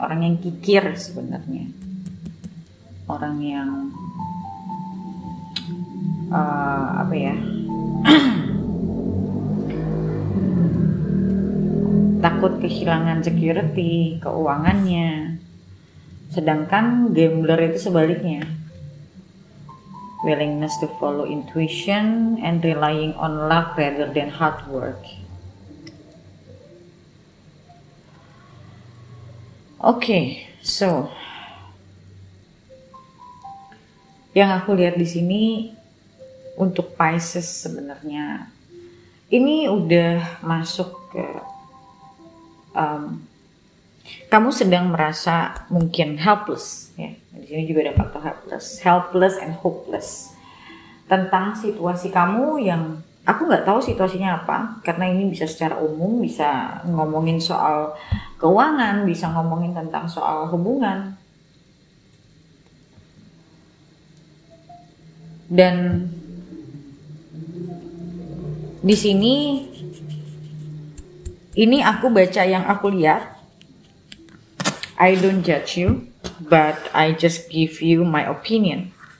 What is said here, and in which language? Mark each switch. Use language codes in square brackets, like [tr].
[id] Orang yang kikir sebenarnya. Orang yang apa ya? Takut kehilangan security, keuangannya. Sedangkan gambler itu sebaliknya. [en] Willingness to follow intuition and relying on luck rather than hard work. [id] Oke, so yang aku lihat di sini untuk Pisces sebenarnya ini udah masuk ke kamu sedang merasa mungkin helpless ya. Di sini juga ada faktor [en] helpless and hopeless [id] tentang situasi kamu yang aku nggak tahu situasinya apa karena ini bisa secara umum, bisa ngomongin soal keuangan, bisa ngomongin tentang soal hubungan. Dan di sini ini aku baca yang aku lihat. [en] I don't judge you, but I just give you my opinion.